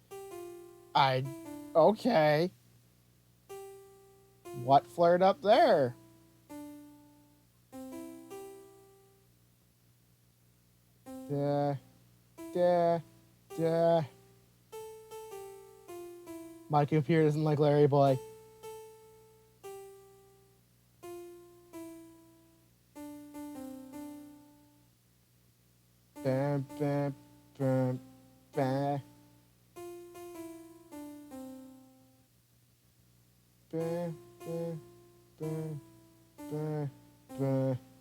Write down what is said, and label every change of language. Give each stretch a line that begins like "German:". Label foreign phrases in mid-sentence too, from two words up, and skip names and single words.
English: Okay. What flared up there? Duh. My computer doesn't like LarryBoy. Bam, bam, bam, bam. Bam, bam, bam, bam, bam.